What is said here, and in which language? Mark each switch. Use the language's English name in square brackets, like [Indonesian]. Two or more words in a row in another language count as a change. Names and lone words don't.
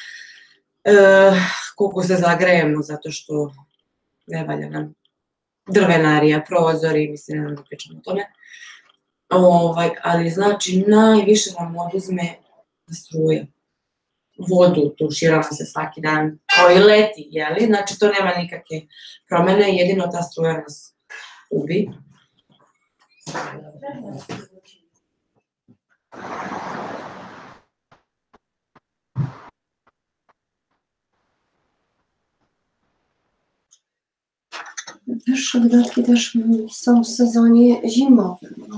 [Serbian] Koliko se zagrejemo, zato što ne valja nam drvenarija, prozori, mislim, ne pričamo o tome. Ali znači, najviše nam oduzme struja. Vodu tuširamo se svaki dan, koji leti, jeli? Znači to nema nikakve promene, jedino ta struja nas ubi. [Polish] Wyższe wydatki też są w sezonie zimowym, bo